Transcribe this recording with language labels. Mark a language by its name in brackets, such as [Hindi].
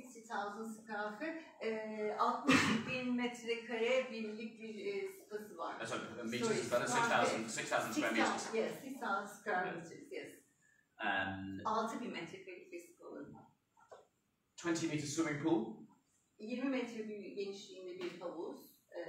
[English] 60,000 square foot, [Turkish] 60.000 metrekare birlik bir spası var. [English] Sorry, meters is better, 6,000 square meters. Yes, 6,000 square meters, yes. [Turkish] 6.000 metrekarelik bir spa alanı. [English] 20 meter swimming pool. [Turkish] 20 metre genişliğinde bir havuz.